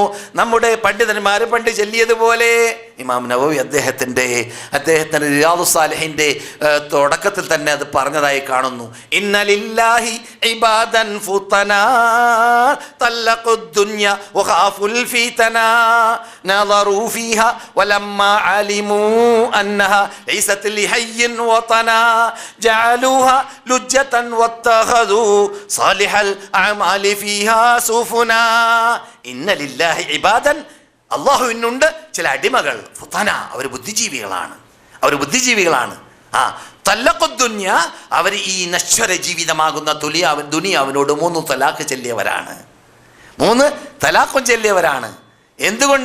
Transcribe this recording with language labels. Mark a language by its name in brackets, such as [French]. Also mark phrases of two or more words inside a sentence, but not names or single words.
[Malayalam] നമ്മുടെ പണ്ഡിതന്മാർ പണ്ട് ചൊല്ലിയതുപോലെ ഇമാം നവവി അദ്ദേഹത്തിൻ്റെ റിയാദുസ് സാലിഹിൻ്റെ തുടക്കത്തിൽ തന്നെ അത് പറഞ്ഞതായി കാണുന്നു. [Arabic] إن لله عبادا فطنا طلقوا الدنيا وخافوا الفتنا نظروا فيها ولما علموا أنها ليست لحي وطنا جعلوها لجة واتخذوا صالح الأعمال فيها سفنا إن لله عبادا [Malayalam] അള്ളാഹുവിനുണ്ട് ചില അടിമകൾ, ഫുതന, അവർ ബുദ്ധിജീവികളാണ്. [Arabic] طلقوا الدنيا, [Malayalam] അവർ ഈ നശ്വര ജീവിതമാകുന്ന ദുനിയാവിനോട് 3 തലാഖ് ചൊല്ലിയവരാണ്, 3 തലാഖും ചൊല്ലിയവരാണ്. എന്തുകൊണ്ട്?